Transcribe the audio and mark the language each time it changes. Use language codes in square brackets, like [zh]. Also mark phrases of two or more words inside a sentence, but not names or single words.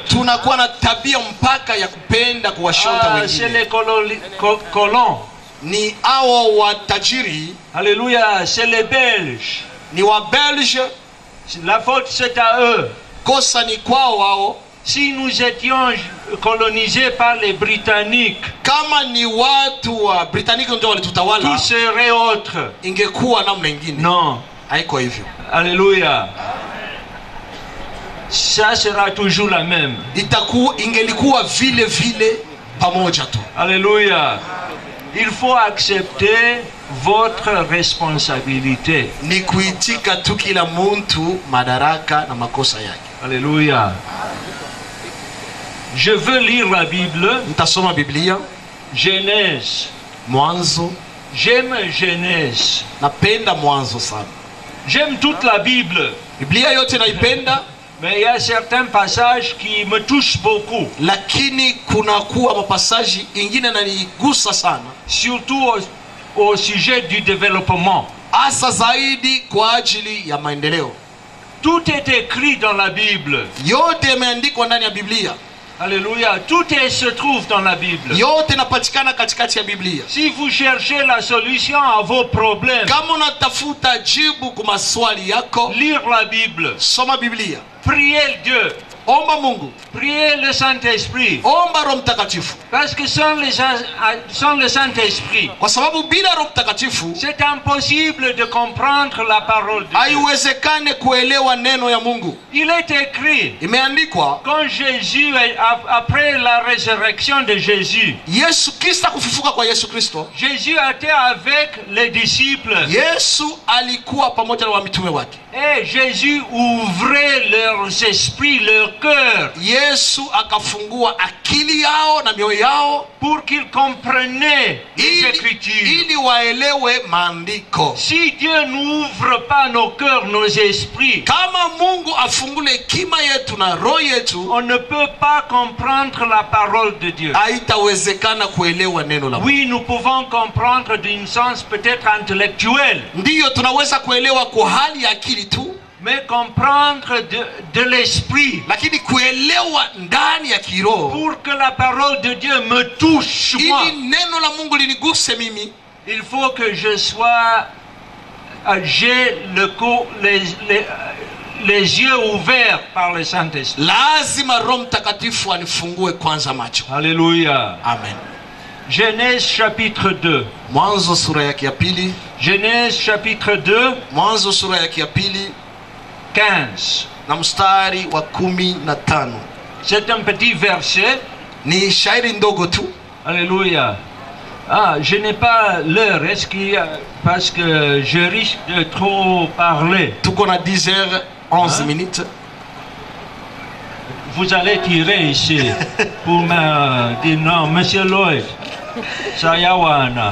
[sw] tunakuwa na tabia mpaka ya kupenda kuwashonta [fr] C'est [sw] wengine. [fr] les colons. [sw] Ni hao watajiri, [fr] Alléluia. C'est les Belges. [sw] ni wa Belge, [fr] La faute c'est à eux. [sw] kosa ni kwao wao. [fr] Si nous étions colonisés par les Britanniques, [sw] Kama ni watu wa Britannique ndio [fr] tout [sw] walitutawala, [fr] serait autre. [sw] ingekuwa namna nyingine. [fr] Non. [sw] Haiko hivyo. [fr] Alléluia. Ça sera toujours la même. [sw] Ingelikuwa vile vile pamoja tu. [fr] Alléluia. Il faut accepter votre responsabilité. [sw] Ni kuitika tu kila muntu madaraka na makosa yake. [fr] Alléluia. Je veux lire la Bible. [sw] Nitasoma Biblia, [fr] Genèse. [sw] Mwanzo. [fr] J'aime Genèse. [sw] Napenda Mwanzo sana. [fr] J'aime toute la Bible. [sw] Biblia yote naipenda, [fr] Mais il y a certains passages qui me touchent beaucoup. [sw] lakini kunakuwa mapasaji ingine nanigusa sana, [fr] Surtout au sujet du développement. [sw] hasa zaidi kwa ajili ya maendeleo. [fr] Tout est écrit dans la Bible. [sw] Yote yameandikwa ndani ya Biblia. [fr] Alléluia. Tout se trouve dans la Bible. [sw] Yote napatikana katikati ya Biblia. [fr] Si vous cherchez la solution à vos problèmes, [sw] Kama unatafuta jibu kwa maswali yako, [fr] lire la Bible. [sw] soma Biblia. [fr] Priez Dieu. [sw] Omba Mungu. [fr] Priez le Saint-Esprit. [sw] Omba Roho Mtakatifu. [fr] Parce que sans le Saint-Esprit, [sw] Kwa sababu bila Roho Mtakatifu [fr] c'est impossible de comprendre la parole de Dieu. [sw] haiwezekane kuelewa neno ya Mungu. [fr] Il est écrit, [sw] Imeandikwa, [fr] quand Jésus, après la résurrection de Jésus, [sw] Yesu Kristo, kufufuka kwa Yesu Kristo, [fr] Jésus était avec les disciples. [sw] Yesu alikuwa pamoja na mitume wake. [fr] Et Jésus ouvrait leurs esprits, leur cœur, [sw] Yesu akafungua akili yao na mioyo yao [fr] pour qu'ils comprennent les Écritures. [sw] ili waelewe maandiko. [fr] Si Dieu n'ouvre pas nos cœurs, nos esprits, [sw] Kama Mungu afungule hekima yetu na roho yetu, [fr] on ne peut pas comprendre la parole de Dieu. [sw] haitawezekana kuelewa neno la Mungu. [fr] Oui, nous pouvons comprendre d'un sens peut-être intellectuel, [sw] Ndiyo tunaweza kuelewa kwa hali ya akili tu, [fr] mais comprendre de l'esprit, [sw] lakini kuelewa ndani ya kiroho, [fr] pour que la parole de Dieu me touche moi, [sw] ili neno la Mungu liniguse mimi, [fr] il faut que je sois, j'ai les yeux ouverts par le Saint-Esprit. [sw] lazima Roho Mtakatifu anifungue kwanza macho. [fr] Alléluia. Amen. Genèse chapitre 2. [sw] Mwanzo sura yake ya pili. [fr] Genèse chapitre 2, [sw] Mwanzo sura yake ya pili [fr] 15. [sw] na mstari wa 15. [fr] C'est un petit verset. [sw] Ni shairi ndogo tu. [fr] Alléluia. Ah, je n'ai pas l'heure. Est-ce qu'il y a... Parce que je risque de trop parler. [sw] Tuko na 10h11 minutes. [fr] Vous allez tirer ici pour me dire non, Monsieur Lloyd, Sayawana.